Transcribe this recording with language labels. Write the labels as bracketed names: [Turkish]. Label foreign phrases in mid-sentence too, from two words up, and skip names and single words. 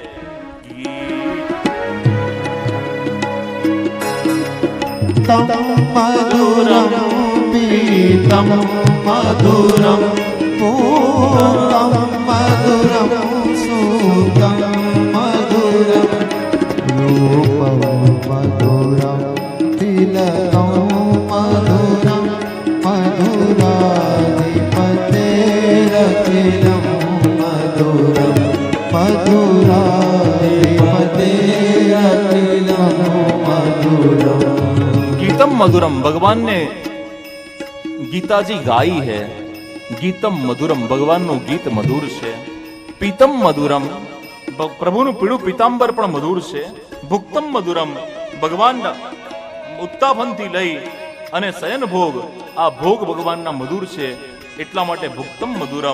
[Sanskrit] તમ મધુરમ પીતમ મધુરમ પૂતમ મધુરમ સુતમ મધુરમ રૂપમ મધુરમ તિલકમ મધુરમ મધુરાધિપતે રખિલમ મધુરમ મધુરાધિપતે રખિલમ મધુરમ. गीतम मधुरम, [Hindi] भगवान ने गीताजी गाई है. [Sanskrit] गीतम मधुरम, [Gujarati] ભગવાનનું ગીત મધુર છે. [Sanskrit] પીતમ મધુરમ, [Gujarati] પ્રભુનું પીળું પીતાંબર પણ મધુર છે. [Sanskrit] ભુક્તમ મધુરમ, [Gujarati] ભગવાન ઉત્તાપનથી લઈ અને શયન ભોગ, આ ભોગ ભગવાનના મધુર છે. એટલા માટે [Sanskrit] ભુક્તમ મધુરમ.